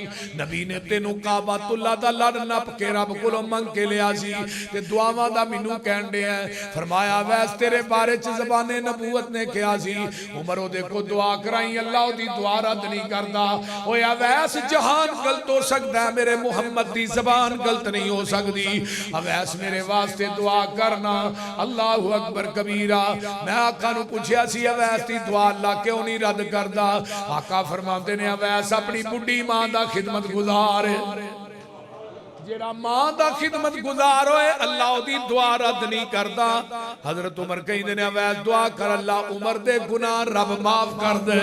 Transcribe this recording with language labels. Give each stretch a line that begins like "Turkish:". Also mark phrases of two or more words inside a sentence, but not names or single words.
Punjabi: نبی نے تینوں کعبۃ اللہ دا لڑ نپ کے رب کولوں منگ کے لیا سی تے دعاواں دا مینوں کہن دیا. فرمایا ویس تیرے بارے چ زبان نبوت نے کہا سی، عمر اوہدے کو دعا کرائی، اللہ اوہدی دعا رد نہیں کردا. ہویا ویس جہان غلط ہو سکدا ہے، میرے محمد دی زبان غلط نہیں ہو سکدی. اویس میرے واسطے دعا کرنا.
Arabic: الله أكبر كبيرا.
Punjabi: میں آقا نوں پچھیا سی اویس دی دعا اللہ کیوں نہیں رد کردا? آقا فرماتے نے اویس اپنی بڈھی ماں دا خدمت گزار، جیہڑا ماں دا خدمت گزار ہوئے اللہ اوہدی دعا رد نہیں کردا. حضرت عمر کہندے نے اویس دعا کر اللہ عمر دے گناہ رب معاف کر دے.